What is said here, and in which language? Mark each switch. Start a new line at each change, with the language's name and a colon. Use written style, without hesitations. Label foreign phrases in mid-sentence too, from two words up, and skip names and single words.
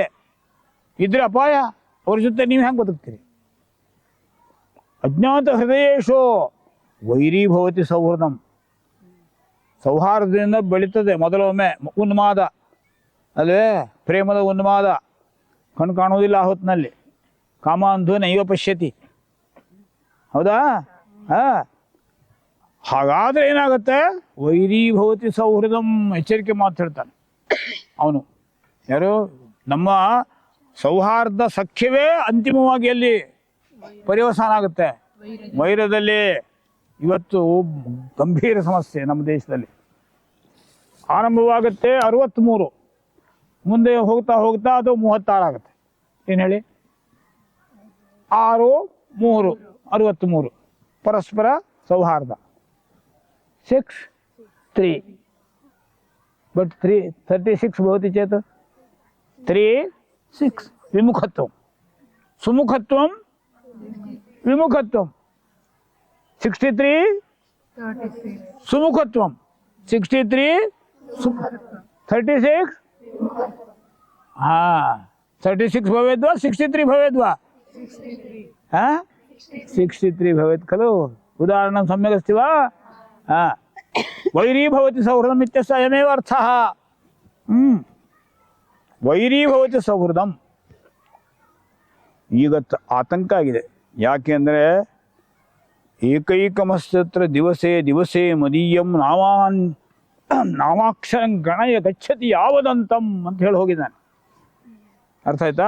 Kannada: ಇದ್ರೆ ಅಪಾಯ. ಅವ್ರ ಜೊತೆ ನೀವು ಹೆಂಗೆ ಬದುಕ್ತೀರಿ?
Sanskrit: ಅಜ್ಞಾತ ಹೃದಯೇಶೋ ವೈರೀಭವತಿ ಸೌಹೃದಂ.
Kannada: ಸೌಹಾರ್ದದಿಂದ ಬೆಳೀತದೆ ಮೊದಲೊಮ್ಮೆ ಉನ್ಮಾದ, ಅಲ್ವೇ? ಪ್ರೇಮದ ಉನ್ಮಾದ. ಕಣ್ಣು ಕಾಣುವುದಿಲ್ಲ ಆ ಹೊತ್ತಿನಲ್ಲಿ.
Sanskrit: ಕಾಮಾಂಧು ನೈವ ಪಶ್ಯತಿ.
Kannada: ಹೌದಾ? ಹಾಗಾದ್ರೆ ಏನಾಗುತ್ತೆ?
Sanskrit: ವೈರೀಭವತಿ ಸೌಹೃದಂ.
Kannada: ಎಚ್ಚರಿಕೆ ಮಾತು ಹೇಳ್ತಾನೆ ಅವನು. ಯಾರು? ನಮ್ಮ ಸೌಹಾರ್ದ ಸಖ್ಯವೇ ಅಂತಿಮವಾಗಿ ಅಲ್ಲಿ ಪರ್ಯವಸಾನ ಆಗುತ್ತೆ. ವೈರದಲ್ಲಿ ಇವತ್ತು ಗಂಭೀರ ಸಮಸ್ಯೆ ನಮ್ಮ ದೇಶದಲ್ಲಿ. ಆರಂಭವಾಗುತ್ತೆ 63, ಮುಂದೆ ಹೋಗ್ತಾ ಹೋಗ್ತಾ ಅದು 36 ಆಗುತ್ತೆ. ಏನು ಹೇಳಿ?
Sanskrit: 6 3 63 ಪರಸ್ಪರ ಸೌಹಾರ್ದ 6 3 ಬಟ್ 36 ಭವತಿ ಚೇತ್ 3 6 ವಿಮುಖತ್ವಂ ಸುಮುಖತ್ವಂ ವಿಮುಖತ್ವಂ 63 ಸುಮುಖತ್ವಂ 63 36 36 ಭವೇದ್ ವಾ 63 ಭವೇದ್ ವಾ 63 ಭವೇತ್ ಖಲು ಉದಾಹರಣಂ ಸಮ್ಯಕ್ ಅಸ್ತಿ ವಾ ವೈರೀ ಭವತಿ ಸೌಹೃದಂ ಇತ್ಯಸ್ಯ ಅಯಮೇವ ಅರ್ಥಃ ವೈರೀ ಭವತಿ ಸೌಹೃದಂ
Kannada: ಈಗ ಆತಂಕ ಆಗಿದೆ ಯಾಕೆ ಅಂದರೆ
Sanskrit: ಏಕೈಕಮಸ್ತ್ರ ದಿವಸೇ ದಿವಸೇ ಮದೀಯಂ ನಾಮಾಕ್ಷರಂ ಗಣಯ ಗಚ್ಚತಿ ಯಾವದಂತಂ
Kannada: ಅಂತ ಹೇಳಿ ಹೋಗಿದ್ದಾನೆ. ಅರ್ಥ ಆಯ್ತಾ?